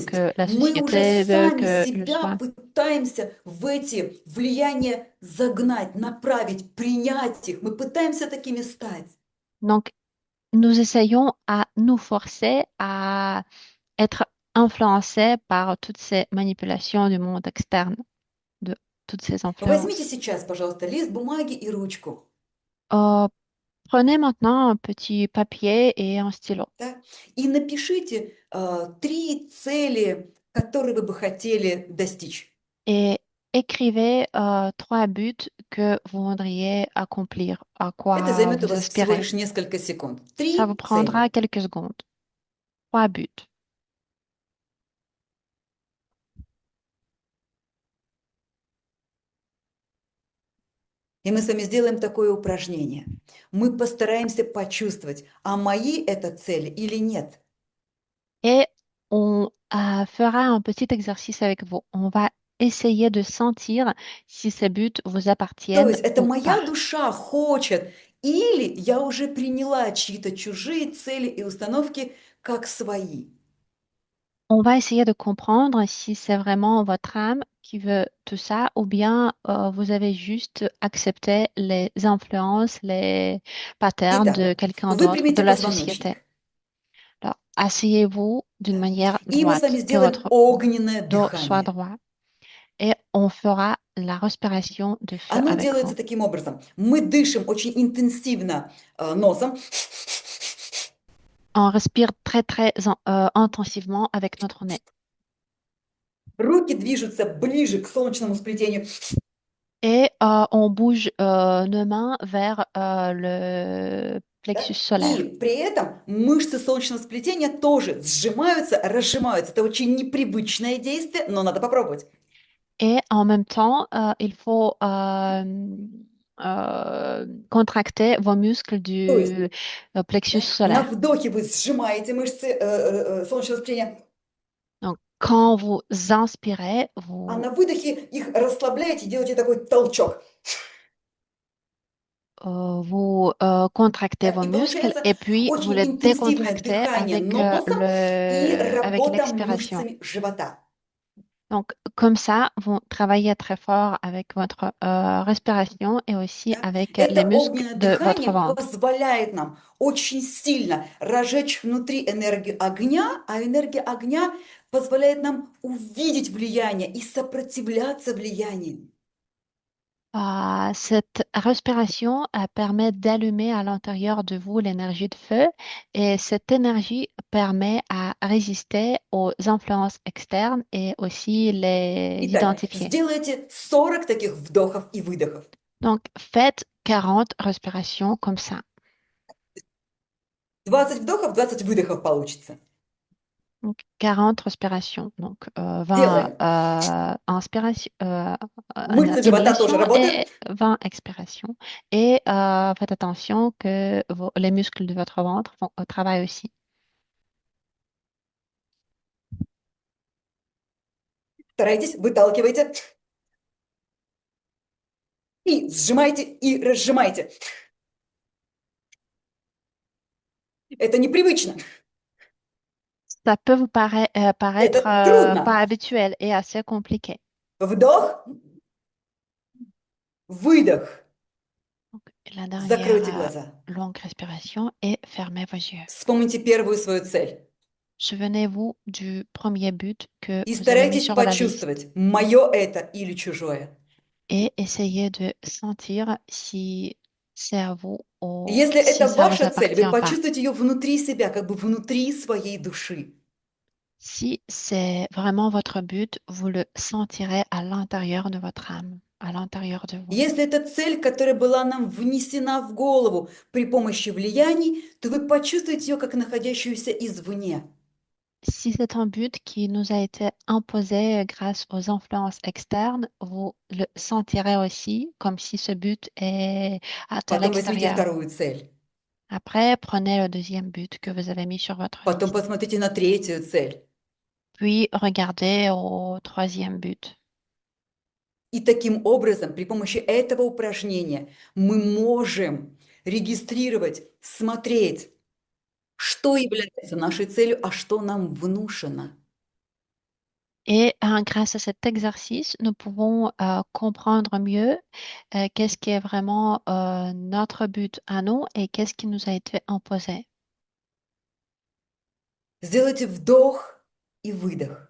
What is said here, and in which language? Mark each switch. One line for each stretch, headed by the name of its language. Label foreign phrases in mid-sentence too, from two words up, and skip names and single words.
Russian: есть
French: que la
Russian: мы уже
French: société veut
Russian: сами
French: que je
Russian: себя
French: sois.
Russian: пытаемся в эти влияния загнать, направить, принять их. Мы пытаемся такими стать.
French: Donc, nous essayons à nous forcer à être influencés par toutes ces manipulations du monde externe, de toutes ces
Russian: Возьмите
French: influences.
Russian: сейчас, пожалуйста, лист бумаги и ручку.
French: Euh, Prenez maintenant un petit papier et un stylo
Russian: Да? И напишите 3 цели, которые вы бы хотели достичь.
French: et écrivez 3 buts que vous voudriez accomplir, à
Russian: Это
French: quoi
Russian: займет у
French: vous
Russian: вас всего
French: aspirez.
Russian: лишь несколько секунд.
French: Ça vous
Russian: 3 цели.
French: prendra quelques secondes. 3 buts.
Russian: И мы с вами сделаем такое упражнение. Мы постараемся почувствовать, а мои это цели или нет.
French: Et on fera un petit exercice avec vous. On va essayer de sentir si ces buts vous
Russian: То
French: appartiennent
Russian: есть это
French: ou
Russian: моя
French: pas.
Russian: душа хочет, или я уже приняла чьи-то чужие цели и установки как свои.
French: On va essayer de comprendre si c'est vraiment votre âme qui veut tout ça ou bien vous avez juste accepté les influences, les patterns de
Russian: Итак,
French: quelqu'un d'autre, de
Russian: выпрямите
French: la société.
Russian: позвоночник.
French: Alors, asseyez-vous d'une
Russian: Да.
French: manière
Russian: И мы с вами
French: droite, que
Russian: сделаем
French: votre
Russian: огненное
French: dos soit
Russian: дыхание.
French: droit et on fera la respiration de feu
Russian: Оно
French: avec
Russian: делается
French: vous.
Russian: таким образом. Мы дышим очень интенсивно носом,
French: On respire très très intensivement avec notre nez
Russian: руки движутся ближе к солнечному сплетению,
French: et on bouge nos mains vers le
Russian: да?
French: plexus
Russian: И
French: solaire.
Russian: при этом мышцы солнечного сплетения тоже сжимаются, разжимаются. Это очень непривычное действие, но надо попробовать.
French: Et en même temps, il faut contracter vos muscles
Russian: То есть
French: du plexus
Russian: на
French: solaire.
Russian: вдохе вы сжимаете мышцы солнечного сплетения,
French: Donc, quand vous inspirez,
Russian: а
French: vous,
Russian: на выдохе их расслабляете, делаете такой толчок.
French: contractez
Russian: Да?
French: vos
Russian: И
French: muscles
Russian: получается
French: et puis vous
Russian: очень
French: les
Russian: интенсивное
French: décontractez
Russian: дыхание носом и
French: avec
Russian: работа
French: l'expiration.
Russian: мышцами живота.
French: Donc, comme ça, vous travaillez très fort avec votre respiration et aussi
Russian: Да?
French: avec les
Russian: Это
French: muscles
Russian: огненное
French: de votre
Russian: дыхание
French: ventre.
Russian: позволяет нам очень сильно разжечь внутри энергию огня, а энергия огня позволяет нам увидеть влияние и сопротивляться влиянию.
French: Cette respiration permet d'allumer à l'intérieur de vous l'énergie de feu et cette énergie permet à résister aux influences externes et aussi les
Russian: Итак,
French: identifier.
Russian: сделайте 40 таких вдохов и выдохов.
French: Donc, faites 40 respirations comme ça.
Russian: 20 вдохов, 20 выдохов получится.
French: Donc, 40 respirations. Donc, 20
Russian: Делаем. Мышцы живота тоже
French: inhalations
Russian: работают.
French: et 20 expirations. Et faites attention que les muscles de votre ventre font, travaillent aussi.
Russian: Старайтесь, выталкивайте. И сжимайте, и разжимайте. Это непривычно.
French: Ça peut vous paraître
Russian: Это трудно.
French: pas habituel et assez compliqué.
Russian: Вдох, выдох.
French: Donc, la dernière
Russian: Закройте глаза.
French: longue respiration et fermez vos yeux.
Russian: Вспомните первую свою цель.
French: Souvenez-vous du premier but que
Russian: И
French: vous avez mis
Russian: старайтесь
French: sur la liste
Russian: почувствовать, мое это или чужое.
French: et essayez de sentir si c'est à vous ou
Russian: Если
French: si
Russian: это
French: ça vous
Russian: ваша цель, вы
French: appartient pas.
Russian: почувствуете ее внутри себя, как бы внутри своей души.
French: Si c'est vraiment votre but, vous le sentirez à l'intérieur de votre âme, à l'intérieur de vous.
Russian: Если это цель, которая была нам внесена в голову при помощи влияний, то вы почувствуете ее как находящуюся извне.
French: Si c'est un but qui nous a été imposé grâce aux influences externes, vous le sentirez aussi comme si ce but est à
Russian: Потом возьмите
French: l'extérieur.
Russian: вторую цель.
French: Après, prenez le deuxième but que vous avez mis sur votre
Russian: Потом
French: liste.
Russian: посмотрите на третью цель.
French: Puis, regardez au troisième but.
Russian: И таким образом, при помощи этого упражнения, мы можем регистрировать, смотреть, что является нашей целью, а что нам внушено.
French: Et grâce à cet exercice, nous pouvons comprendre mieux qu'est-ce qui est vraiment notre but à nous et qu'est-ce qui nous a été imposé.
Russian: Сделайте вдох и выдох.